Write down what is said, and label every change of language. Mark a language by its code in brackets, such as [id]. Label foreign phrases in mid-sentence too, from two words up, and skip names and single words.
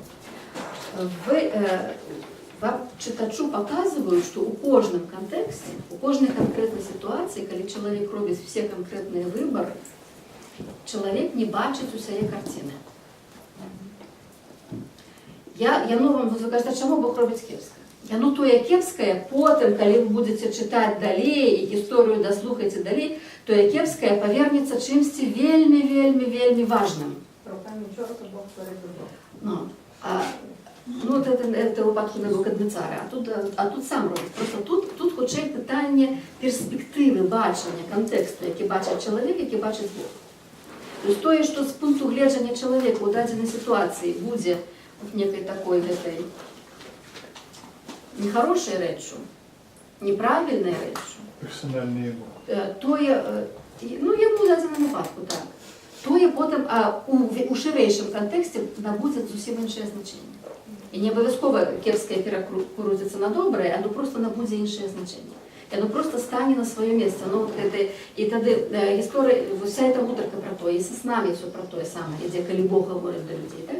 [be] Вам чытачу паказваю, што ў кожным кантэксце, у кожнай канкрэтнай сітуацыі, калі чалавек робіць все канкрэтныя выбары, чалавек не бачыць усяе карціны. Яно вам кажа, чаму Бог робіць кепска? Яно тое кепскае, потым, калі вы будзеце чытаць далей і гісторыю даслухаеце далей, тое кепскае павернецца чымсьці вельмі важным. [uk] Руками чорта Бог творить любов. Ну, [be] это выпадку Навуходоносора, а тут сам робіць. Просто тут хутчэй пытанне перспектывы, бачання, кантэксту, які бачыць чалавек, які бачыць Бог. То есть тое, што з пункту гледжання чалавека ў дадзенай сітуацыі будзе некай такой гэтай нехорошей рэччу, неправільнай рэччу. [ru] Персональный его. [be] Тое, ну, яму ў дадзеным выпадку, так. тое потым у шырэйшым кантэксце набудзе зусім іншае значэнне. І не абавязкова кепскае перакрутіцца на добрае, оно просто набудзе іншае значэнне. І оно просто стане на сваё месца. Ну, [ru] вот это, [be] і тады гісторыя, [ru] вся эта [be] гутарка пра тое, і са снамі ўсё пра тое самае, ідзе, калі Бог гаворыць да людзей, так?